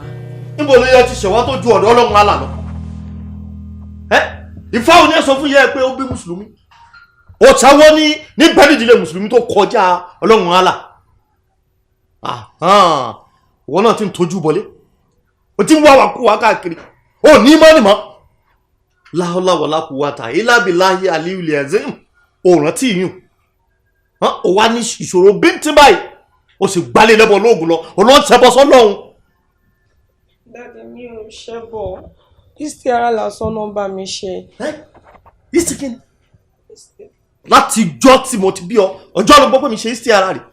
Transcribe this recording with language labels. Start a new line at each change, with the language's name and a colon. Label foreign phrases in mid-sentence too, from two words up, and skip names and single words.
Yoruba: Níbo ló yẹ ti ṣẹ̀ wá tó ju ọ̀dọ̀ Ọlọ́run àlà lọ? Ifá ò ní ẹ sọ fún yẹ pé ó bí mùsùlùmí. Òòṣà wo ní bẹ́ẹ̀ nídìílé mùsùlùmí tó kọjá Ọlọ́run àlà? Ìwọ náà ti ń tójú bọlé. O ti ń wá wàkú wá káàkiri. O ní mọ́ ni mọ́.
Arabic: لا ولا قوة إلا بالله العلي العظيم.
Yoruba: O rántí yín. O wá ní ìṣòro bíntín báyìí. O sì gbálé lẹ́bọ̀ lóògùn lọ. O lọ ń ṣẹbọ sọ́lọ́run. Daddy, mi ò ṣẹbọ. Istiara lásán náà bá mi ṣe. Istikini. Láti jọ́ tí mo ti bí ọ, ọjọ́ ló gbọ́ pé mi ṣe istiara rẹ̀.